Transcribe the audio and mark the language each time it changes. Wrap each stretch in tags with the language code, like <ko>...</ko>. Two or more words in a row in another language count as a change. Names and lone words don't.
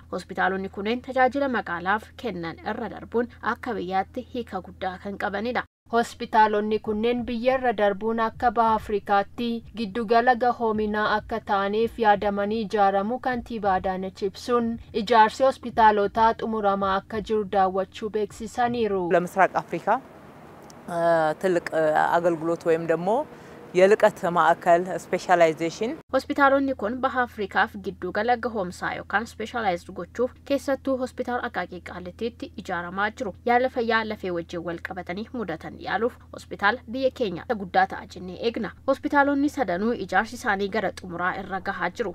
<om>Hospitaalonni kunneen tajaajila magaalaaf kennan irra darbuun akka biyyaatti hiika guddaa kan qabanidha. Hospitaalonni kunneen biyyarra darbuun akka baha Afrikaatti giddugala gahoominaa akka ta'aniif yaadamanii ijaaramu kantiibaa Adaanech ibsuun ijaarsi hospitaalotaa xumuramaa akka jiru daawwachuu beeksisaniiru.</om> <am>ለምስራቅ አፍሪካ ትልቅ አገልግሎት ወይም ደግሞ የልቀት ማዕከል ስፔሻላይዜሽን</am> <om>hospitaalonni kun baha Afrikaaf giddugala gahoomsaa yookaan specialized gochuuf keessattuu hospitaal Aqaaqii Qaalittiitti ijaaramaa jiru. Yaala fayyaa lafee wajjin wal qabatanii mudatan yaaluuf hospitaal biyya keenya guddaa ta'a jennee eegna. Hospitaalonni sadanuu ijaarsi isaanii gara xumuraa irra gahaa jiru.</om>